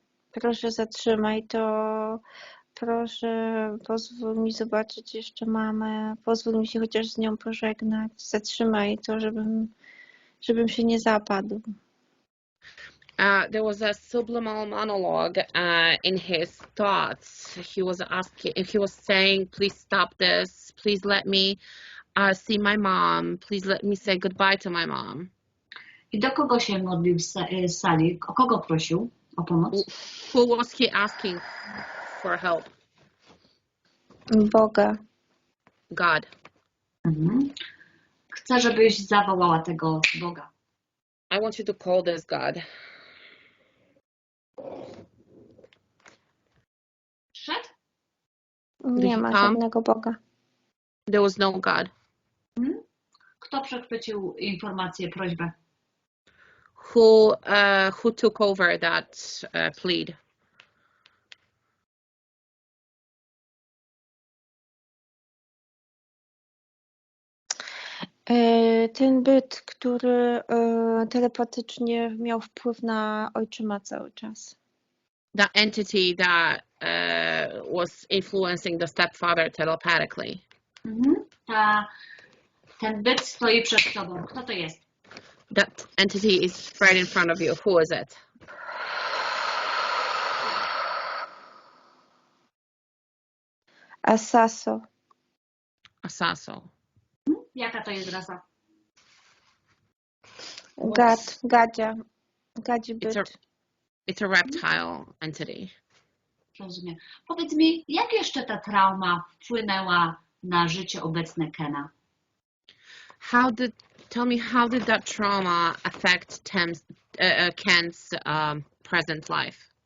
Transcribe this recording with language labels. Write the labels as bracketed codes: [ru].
[pl] Proszę, zatrzymaj to. Proszę, pozwól mi zobaczyć jeszcze mamę. Pozwól mi się chociaż z nią pożegnać. Zatrzymaj to, żebym się nie zapadł. [en] There was a subliminal monologue in his thoughts. He was saying, please stop this. Please let me see my mom. Please let me say goodbye to my mom. [pl] I do kogo się modlił z sali? O kogo prosił o pomoc? [en] Who was he asking for help? [pl] Boga. [en] God. [pl] Chcę, żebyś zawołała tego Boga. [en] I want you to call this God. [pl] Przyszedł? Nie ma żadnego Boga. [en] There was no God. [pl] Kto przechwycił informację, prośbę? [en] Who took over that plead? [pl] Ten byt, który telepatycznie miał wpływ na ojczyma cały czas. [en] That entity that was influencing the stepfather telepathically. [pl] Ten byt stoi przed tobą. Kto to jest? [en] That entity is right in front of you. Who is it? Asaso. Asaso. [pl] Jaka to jest rasa? Gadzia. Gadzi byt. [en] It's a reptile entity. [pl] Rozumiem. Powiedz mi, jak jeszcze ta trauma wpłynęła na życie obecne Kena? [en] Tell me, how did that trauma affect Ken's present life?